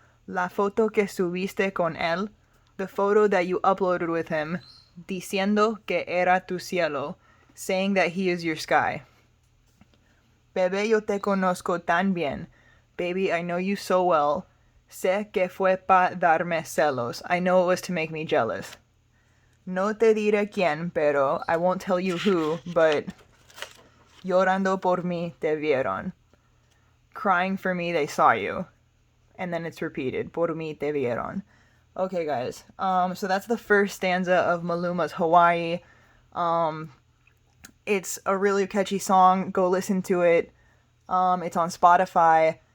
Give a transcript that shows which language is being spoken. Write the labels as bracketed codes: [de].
[es] La foto que subiste con él. [en] The photo that you uploaded with him. [es] Diciendo que era tu cielo. [en] Saying that he is your sky. [es] Bebé, yo te conozco tan bien. [en] Baby, I know you so well. [es] Sé que fue pa darme celos. [en] I know it was to make me jealous. [es] No te diré quién, pero [en] I won't tell you who, but [es] llorando por mí te vieron. [en] Crying for me, they saw you. And then it's repeated. [es] Por mí te vieron. [en] Okay, guys. So that's the first stanza of Maluma's Hawái. It's a really catchy song. Go listen to it. It's on Spotify.